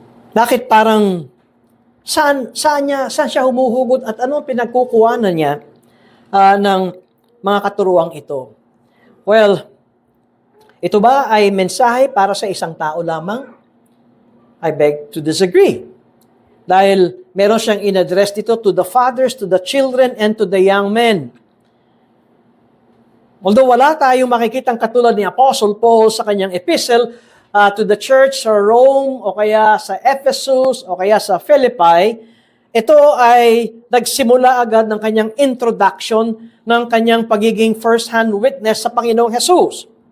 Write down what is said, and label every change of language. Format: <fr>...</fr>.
<tl>Bakit parang saan siya humuhugot at anong pinagkukuhanan niya ng mga katuruang ito? Well, ito ba ay mensahe para sa isang tao lamang?</tl> <en>I beg to disagree.</en> <tl>Dahil meron siyang in-address dito</tl> <en>to the fathers, to the children, and to the young men.</en> <tl>Although wala tayong makikitang katulad ni Apostle Paul sa kanyang epistle to the church sa Rome o kaya sa Ephesus o kaya sa Philippi, ito ay nagsimula agad ng kanyang introduction ng kanyang pagiging first-hand witness sa Panginoong Jesus.</tl>